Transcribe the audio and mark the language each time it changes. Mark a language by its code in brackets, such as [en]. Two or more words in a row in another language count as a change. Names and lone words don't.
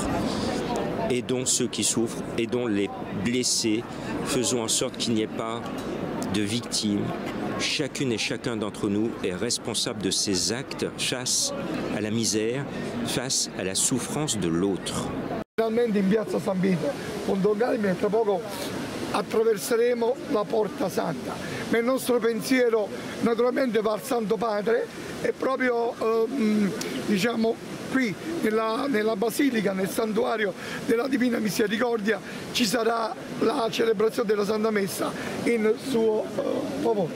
[fr] Aidons ceux qui souffrent, aidons les blessés, faisons en sorte qu'il n'y ait pas de victimes. Chacune et chacun d'entre nous est responsable de ses actes face à la misère, face à la souffrance de l'autre. [it] Finalmente in piazza San Vito, con Don Galime, tra poco attraverseremo la Porta Santa. Ma il nostro pensiero naturalmente va al Santo Padre e proprio diciamo qui nella Basilica, nel santuario della Divina Misericordia, ci sarà la celebrazione della Santa Messa in suo favore.